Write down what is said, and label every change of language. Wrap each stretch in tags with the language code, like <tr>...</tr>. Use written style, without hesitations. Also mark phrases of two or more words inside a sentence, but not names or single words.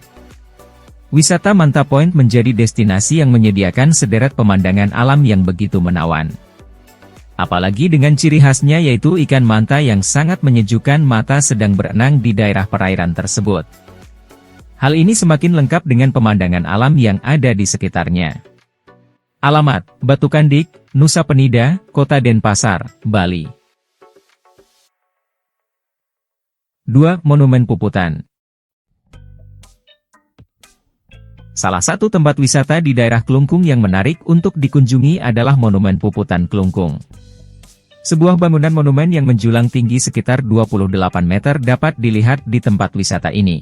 <id>Wisata Manta Point menjadi destinasi yang menyediakan sederet pemandangan alam yang begitu menawan. Apalagi dengan ciri khasnya yaitu ikan manta yang sangat menyejukkan mata sedang berenang di daerah perairan tersebut. Hal ini semakin lengkap dengan pemandangan alam yang ada di sekitarnya. Alamat, Batu Kandik, Nusa Penida, Kota Denpasar, Bali. 2. Monumen Puputan. Salah satu tempat wisata di daerah Klungkung yang menarik untuk dikunjungi adalah Monumen Puputan Klungkung. Sebuah bangunan monumen yang menjulang tinggi sekitar 28 meter dapat dilihat di tempat wisata ini.</id>